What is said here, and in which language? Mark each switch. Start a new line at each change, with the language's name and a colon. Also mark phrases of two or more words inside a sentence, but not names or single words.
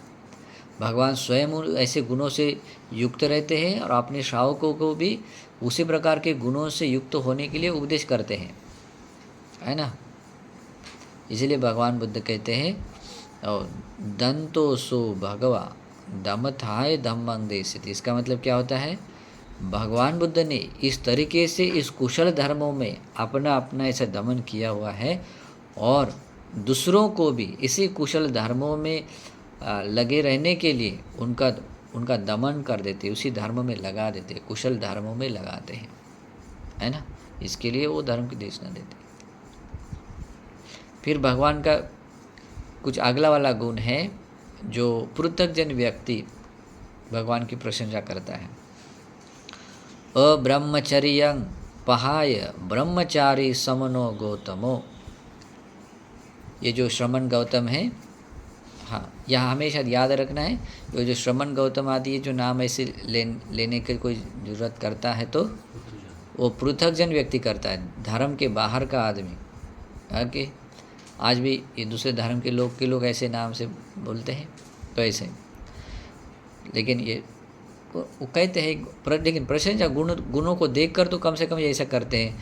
Hindi: भगवान स्वयं ऐसे गुणों से युक्त रहते हैं और अपने श्रावकों को भी उसी प्रकार के गुणों से युक्त होने के लिए उपदेश करते हैं, है ना। इसलिए भगवान बुद्ध कहते हैं और
Pali: दंतो सो भगवा दमथाय धम्मं देसित।
Hindi: इसका मतलब क्या होता है, भगवान बुद्ध ने इस तरीके से इस कुशल धर्मों में अपना अपना ऐसा दमन किया हुआ है और दूसरों को भी इसी कुशल धर्मों में लगे रहने के लिए उनका दमन कर देते, उसी धर्म में लगा देते, कुशल धर्मों में लगाते हैं, है ना। इसके लिए वो धर्म की देशना देते। फिर भगवान का कुछ अगला वाला गुण है जो पृथकजन व्यक्ति भगवान की प्रशंसा करता है।
Pali: अब्रह्मचर्यं पहाय ब्रह्मचारी समनो गौतमो।
Hindi: ये जो श्रमण गौतम है, हाँ, यहाँ हमेशा याद रखना है, ये जो श्रमण गौतम आदि ये जो नाम ऐसे लेने की कोई ज़रूरत करता है तो वो पृथकजन व्यक्ति करता है, धर्म के बाहर का आदमी। ओके, आज भी ये दूसरे धर्म के लोग ऐसे नाम से बोलते हैं तो ऐसे, लेकिन ये वो कहते हैं, लेकिन प्रशंसा गुणों को देखकर तो कम से कम ये ऐसा करते हैं।